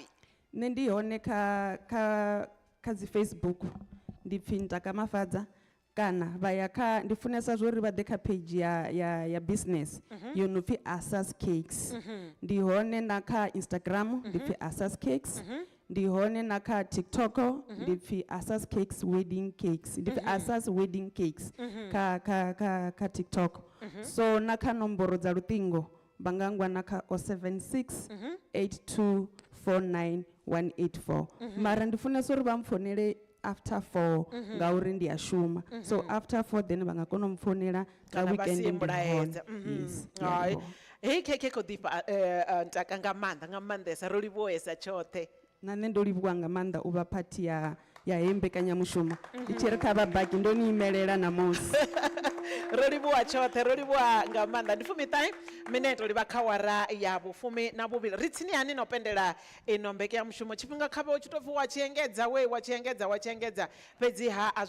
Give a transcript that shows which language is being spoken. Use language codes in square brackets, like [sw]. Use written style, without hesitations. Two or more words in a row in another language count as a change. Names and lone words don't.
[ve] Nṋe ndi hone kha dzi Facebook ndi pfi Ntaka Mafadza kana vha ya kha ndi funesa zwori vha ḓe kha page ya business yo no pfi Asas Cakes ndi hone na kha Instagram ndi pfi Asas Cakes ndi hone na kha TikTok ndi pfi Asas Cakes Wedding Cakes ndi pfi Asas Wedding Cakes kha TikTok so na kha nomboro dza luṱingo vha nga ngwa na kha 076 8249 184 mara ndi funesa uri vha mpfonele after 4 ngauri ndi a shuma [en] so after 4 then [ve] vha nga kona u mpfonela nga weekend ndi hone. Hei khekhe khou ḓifha Ntaka nga maanḓesa ro livhuwesa tshoṱhe na nṋe ndo livhuwa nga maanḓa u vha phathi ya hei mbekanyamushumo i tshi ri kha vhabaki ndo ni imelela namusi ro livhuwa tshoṱhe ro livhuwa nga maanḓa ndi 15 minete livha kha wara ya vhufumi na vhuvhili ri tsini hani no pendela ino mbekanyamushumo tshifhinga khavhe u tshi tou pfhi wa tshiengedza fhedziha a